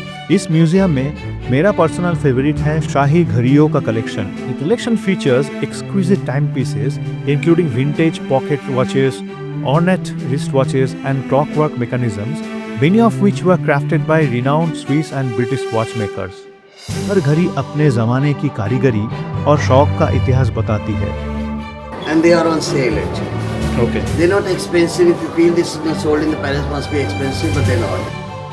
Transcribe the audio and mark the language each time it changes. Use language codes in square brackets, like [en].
[hi] इस म्यूजियम में मेरा पर्सनल फेवरेट है शाही घड़ियों का collection. [en] The collection features exquisite timepieces including vintage pocket watches, ornate wristwatches and clockwork mechanisms, many of which were crafted by renowned Swiss and British watchmakers. [hi] हर घड़ी अपने ज़माने की कारीगरी और शौक का इतिहास बताती है. [en] And they are on sale actually. Okay. They're not expensive. If you feel this is not sold in the palace, must be expensive, but they're not.